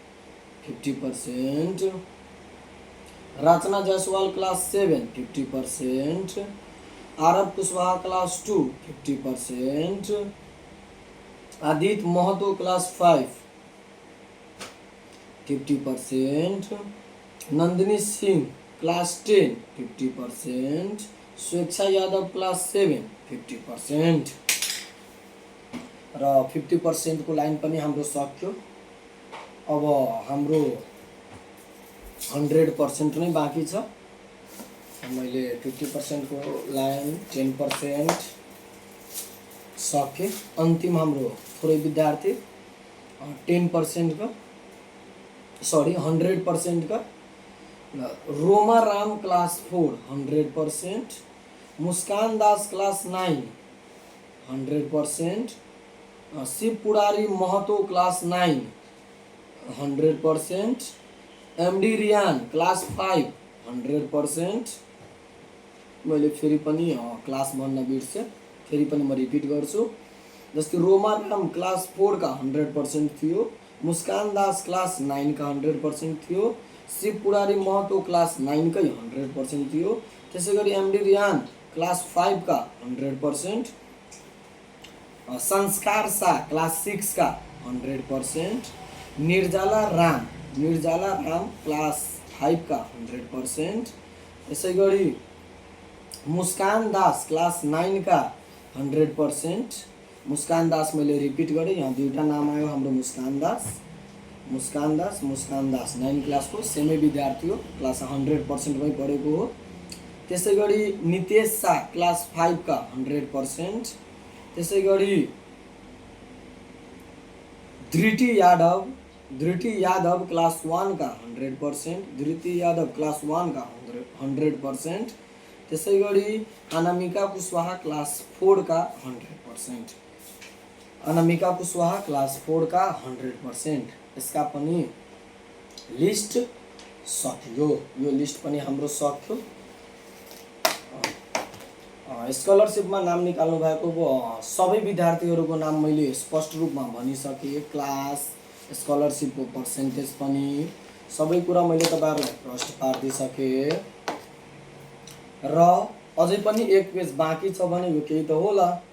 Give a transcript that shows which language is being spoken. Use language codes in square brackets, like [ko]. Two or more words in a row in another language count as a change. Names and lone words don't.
[ne] 50%, रचना जायसवाल क्लास 7 50%, आरब कुशवाहा क्लास 2 50%, आदित्य महतो क्लास 5 50%, नंदिनी सिंह क्लास 10 50%, स्वेच्छा यादव क्लास 7 50% र 50% को लाइन पनि हाम्रो सक्यो। अब हाम्रो 100% नै बाँकी छ। मैले 50% को लाइन 10% सके। अन्तिम हाम्रो थोरै विद्यार्थी 10% का 100% का रोमा राम क्लास 4 100%, मुस्कान दास क्लास 9 100%, शिव पुरारी महतो क्लास 9 100%, एमडी रियान क्लास 5 100%। मैले फेरि पनि क्लास भन्न बिर्सेँ, फेरि पनि म रिपिट गर्छु। जस्तै रोमा राम क्लास 4 का 100% थियो, मुस्कान दास क्लास 9 का 100% थियो, शिव पुरारी महतो क्लास 9 का 100% थियो, त्यसै गरी एमडी रियान क्लास 5 का 100%, संस्कार शाह क्लास 6 का 100%, निर्जला राम क्लास 5 का 100%, त्यसै गरी मुस्कान दास क्लास 9 का 100%। मुस्कान दास मैले रिपिट गरेँ, यहाँ दुईवटा नाम आयो हाम्रो मुस्कान दास 9 क्लास को सेमी विद्यार्थी हो, क्लास 100% मै पढेको हो। त्यसै गरी नितेश शाह क्लास 5 का 100%, त्यसै गरी धृति यादव धृति यादव क्लास 1 का 100%, धृति यादव क्लास 1 का 100%, त्यसै गरी अनामिका कुशवाहा क्लास 4 का 100%, अनामिका कुशवाहा क्लास 4 का 100%। यसका पनि लिस्ट सक्यो, यो लिस्ट पनि हाम्रो सक्यो। स्कलरसिपमा नाम निकाल्नु भएको सबै विद्यार्थीहरूको नाम मैले स्पष्ट रूपमा भनिसकेँ। क्लास, स्कलरसिपको पर्सेन्टेज पनि सबै कुरा मैले तपाईहरुलाई प्रश्न पार्दिसकेँ र अझै पनि एक पेज बाँकी छ भने यो केही त होला।